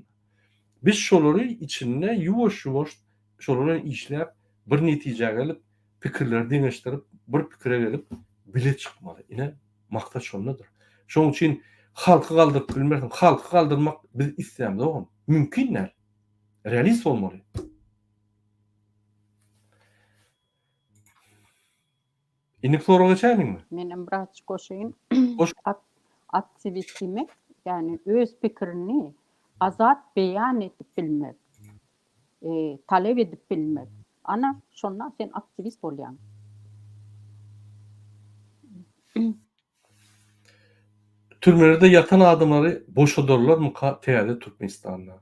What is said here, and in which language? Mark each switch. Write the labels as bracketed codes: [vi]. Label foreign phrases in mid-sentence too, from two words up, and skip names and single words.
[tk] Biz şolary içinde ýuwaş-ýuwaş şolary işläp bir netije gelip pikirler deňeşdirip bir pikire gelip bile çykmaly. Ine makta şondadyr. Şoň üçin halky galdyryp bilmersiň, halky galdyrmak biz islämde oğlum. Mümkin näl? Realist bolmaly. Ine soraga geçäňmi? Menem biraz koşayım. Hoş. Aktivist demek yani öz pikirini azat beyan edip bilmek, talep edip bilmek. Ana şondan sen aktivist bolýan. Türmelerde yatan adamları boşadırlar muka täze Türkmenistanda.